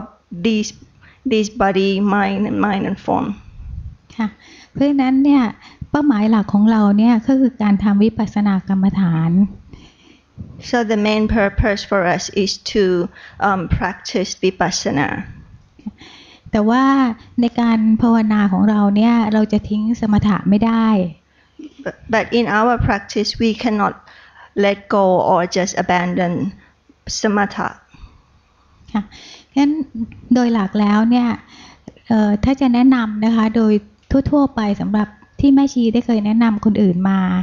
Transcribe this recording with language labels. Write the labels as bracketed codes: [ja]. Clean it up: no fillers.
[en] these body, mind and form. [th] ค่ะเพราะฉะนั้นเนี่ยเป้าหมายหลักของเราเนี่ยก็คือการทำวิปัสสนากรรมฐาน [en] So the main purpose for us is to practice vipassana. [th] แต่ว่าในการภาวนาของเราเนี่ยเราจะทิ้งสมถะไม่ได้ [en] But in our practice we cannot let go or just abandon samatha. [th] ค่ะงั้นโดยหลักแล้วเนี่ยถ้าจะแนะนำนะคะโดยทั่วๆไปสำหรับที่แม่ชีได้เคยแนะนำคนอื่นมา